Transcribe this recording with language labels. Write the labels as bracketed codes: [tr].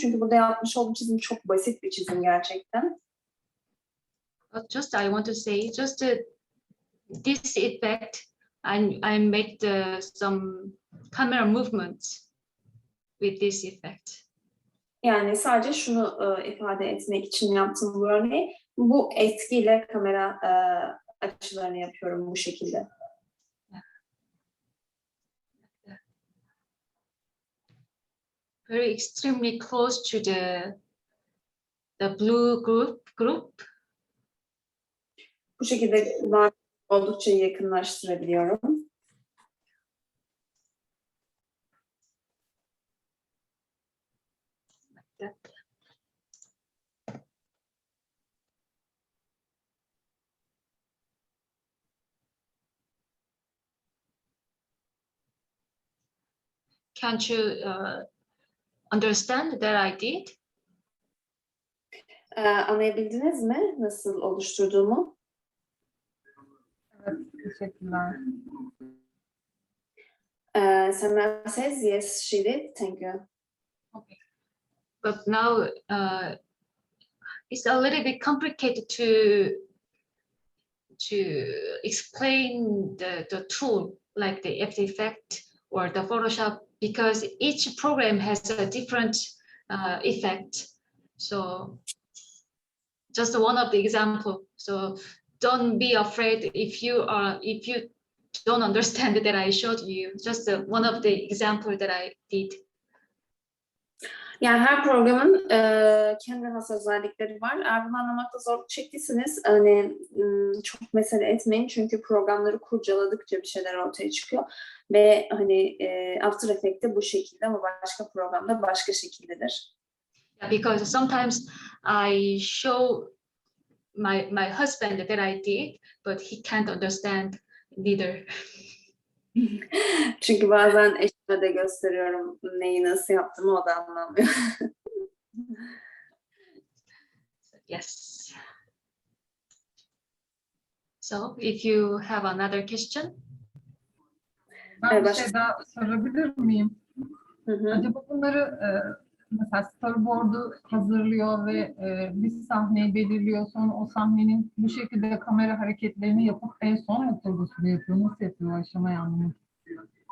[tr] Çünkü burada yapmış olduğum çizim çok basit bir çizim gerçekten. [en] Just I want to say, just this effect, I made some camera movements with this effect. [tr] Yani sadece şunu ifade etmek için yaptım bu örneği. Bu etkiyle kamera açılarını yapıyorum bu şekilde. [en] Very extremely close to the blue group. [tr] Bu şekilde oldukça yakınlaştırabiliyorum. [en] Can't you understand that I did? [tr] Anlayabildiniz mi nasıl oluşturduğumu? Evet, teşekkürler. [en] Sana says yes, she did. Thank you. Okay. But now it's a little bit complicated to explain the tool like the After Effects or the Photoshop, because each program has a different effect. So just one of the example. So don't be afraid if you don't understand that I showed you. Just one of the example that I did. [tr] Yani her programın kendine has özellikleri var. Eğer bunu anlamakta zorluk çektiyseniz hani çok mesele etmeyin, çünkü programları kurcaladıkça bir şeyler ortaya çıkıyor ve hani After Effects'te bu şekilde ama başka programda başka şekildedir. [en] Because sometimes I show my husband that I did, but he can't understand neither. [tr] Çünkü bazen eşime de gösteriyorum neyi nasıl yaptığımı, o da anlamıyor. [en] Yes. So if you have another question. [tr] Ben bir şey daha sorabilir miyim? Acaba bunları mesela storyboard'u hazırlıyor ve bir sahneyi belirliyor, sonra o sahnenin bu şekilde kamera hareketlerini yapıp en son mu kurgusunu yapıyor? Nasıl yapıyor o aşamayı anlamak istiyorum.